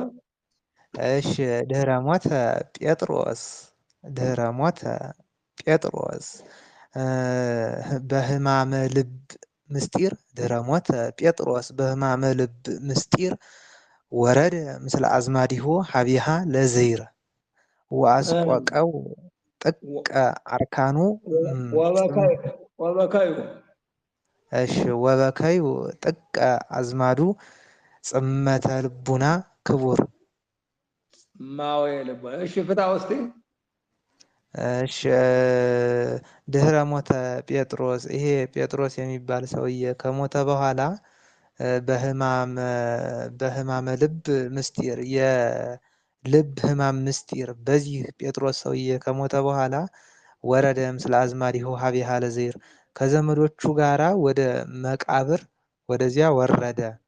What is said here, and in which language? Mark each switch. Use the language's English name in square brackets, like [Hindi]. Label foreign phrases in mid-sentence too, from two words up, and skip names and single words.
[Geez] እሺ፣ ድህረ ሞተ ጴጥሮስ በሕማመ ልብ ምስጢር። ድህረ ሞተ ጴጥሮስ በሕማመ ልብ ምስጢር ወረደ ምስለ አዝማዲሁ ሀቢሃ ለዘይር ወአስቆቀው ጥቀ አርካኑ ወበከዩ። እሺ፣ ወበከዩ ጥቀ አዝማዱ ጽመተ ልቡና ክቡር። ማወየ ልቡና። [Amharic] እሺ ፍታ ውስጥ። እሺ፣ [Geez] ድህረ ሞተ ጴጥሮስ። [Amharic] ይሄ ጴጥሮስ የሚባል ሰውዬ ከሞተ በኋላ [Geez] በሕማመ ልብ ምስጢር [Amharic] የልብ ሕማም ምስጢር በዚህ ጴጥሮስ ሰውዬ ከሞተ በኋላ [Geez] ወረደ ምስለ አዝማዲሁ ሀቢሃ ለዘይር [Amharic] ከዘመዶቹ ጋራ ወደ መቃብር ወደዚያ ወረደ።